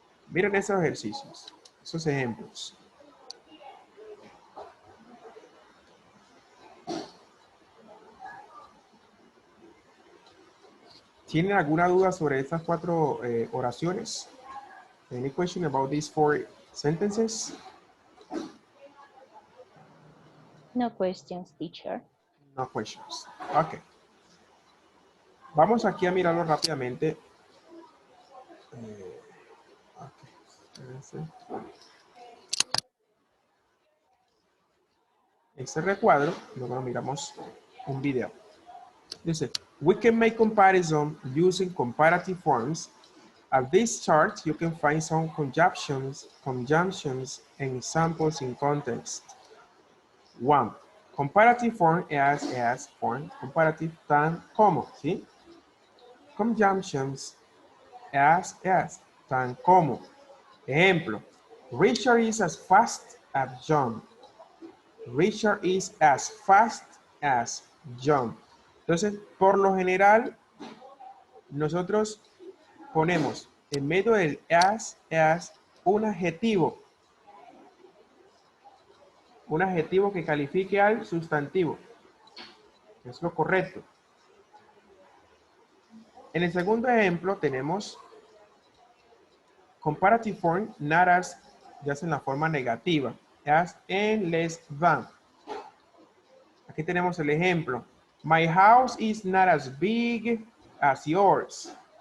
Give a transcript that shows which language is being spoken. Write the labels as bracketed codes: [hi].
[es] Miren esos ejercicios, esos ejemplos. ¿Tienen alguna duda sobre estas 4 oraciones? [en] Any question about these 4 sentences? No questions, teacher. No questions. [es] Ok. Vamos aquí a mirarlo rápidamente. [en] Okay. [es] Este recuadro, luego miramos un video. Dice, [en] we can make comparison using comparative forms. At this chart, you can find some conjunctions, and examples in context. 1. Comparative form as form, comparative [es] tan como, ¿sí? [en] Conjunctions as, [es] tan como. Ejemplo, [en] Richard is as fast as John. Richard is as fast as John. [es] Entonces, por lo general, nosotros ponemos en medio del as un adjetivo. Un adjetivo que califique al sustantivo. Es lo correcto. En el segundo ejemplo tenemos [en] comparative form, not as, [es] ya es en la forma negativa. [en] As and less than. [es] Aquí tenemos el ejemplo. [en] My house is not as big as yours.